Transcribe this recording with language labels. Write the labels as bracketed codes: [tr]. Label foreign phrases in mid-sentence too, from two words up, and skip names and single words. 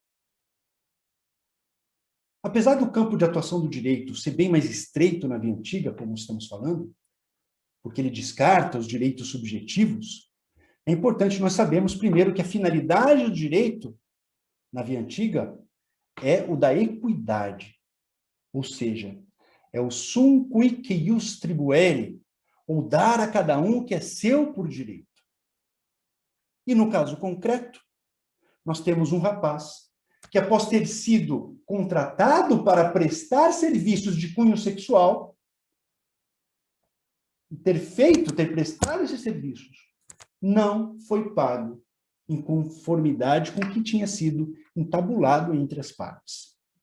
[pt] Apesar do campo de atuação do direito ser bem mais estreito na via antiga, como estamos falando, porque ele descarta os direitos subjetivos, é importante nós sabermos, primeiro, que a finalidade do direito, na via antiga, é o da equidade. Ou seja, é o [la] sum quic ius tribuere, [pt] ou dar a cada um o que é seu por direito. E no caso concreto, nós temos um rapaz que, após ter sido contratado para prestar serviços de cunho sexual, ter prestado esses serviços, não foi pago em conformidade com o que tinha sido entabulado entre as partes.